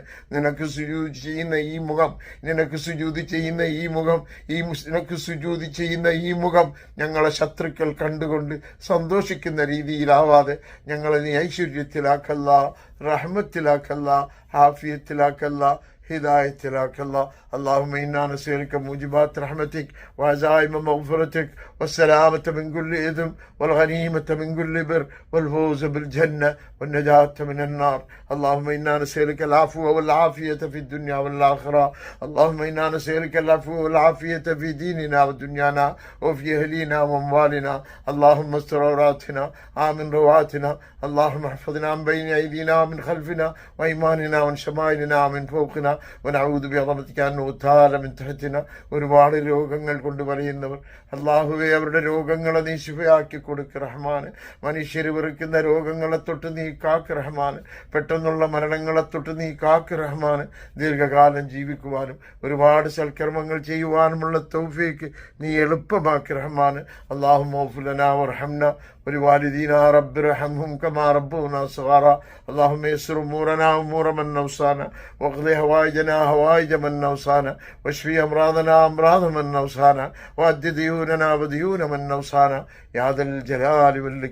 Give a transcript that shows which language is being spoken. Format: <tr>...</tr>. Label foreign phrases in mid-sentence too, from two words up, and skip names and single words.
<ml>നിനക്ക് സുജൂദ് ചെയ്യുന്ന ഈ മുഖം, നിനക്ക് സുജൂദ് ചെയ്യുന്ന ഈ മുഖം, നിനക്ക് സുജൂദ് ചെയ്യുന്ന ഈ മുഖം ഞങ്ങളെ ശത്രുക്കൾ കണ്ടുകൊണ്ട് സന്തോഷിക്കുന്ന രീതിയിലാവാതെ ഞങ്ങളെ നീ ഐശ്വര്യത്തിലാക്കല്ല, റഹ്മത്തിലാക്കല്ല, ആഫിയത്തിലാക്കല്ല,</ml> <ar>هدايتك الله. اللهم إنا نسألك موجبات رحمتك وعزائم مغفرتك والسلامة من كل إثم والغنيمة من كل بر والفوز بالجنة والنجاة من النار. اللهم إنا نسألك العفو والعافية في الدنيا والآخرة. اللهم إنا نسألك العفو والعافية في ديننا ودنيانا وفي أهلنا وأموالنا. اللهم استر عوراتنا، آمن رواتنا. اللهم احفظنا من بين أيدينا ومن خلفنا وأيماننا وعن شمائلنا ومن فوقنا. ونعوذ بعظمتك أن</ar> <ml>ഒരുപാട് രോഗങ്ങൾ കൊണ്ട് വലയുന്നവർ, അള്ളാഹുവെ അവരുടെ രോഗങ്ങളെ നീ ശിഫയാക്കി കൊടുക്ക് റഹ്മാന്. മനുഷ്യർ വെറുക്കുന്ന രോഗങ്ങളെ തൊട്ട് നീ കാക്ക് റഹ്മാന്. പെട്ടെന്നുള്ള മരണങ്ങളെ തൊട്ട് നീ കാക്ക് റഹ്മാന്. ദീർഘകാലം ജീവിക്കുവാനും ഒരുപാട് സൽക്കർമ്മങ്ങൾ ചെയ്യുവാനുമുള്ള തൗഫീക്ക് നീ എളുപ്പമാക്കി റഹ്മാന്.</ml> <ar>اللهم اغفر لنا وارحمنا ولوالدينا رب ارحمهم كما ربونا صغارا. اللهم يسر امورنا امور من اوصانا، واقض هوائجنا هوائج من اوصانا، واشفي امراضنا امراض من اوصانا، واد ديوننا وديون من اوصانا يا ذا الجلال والاكرام.</ar>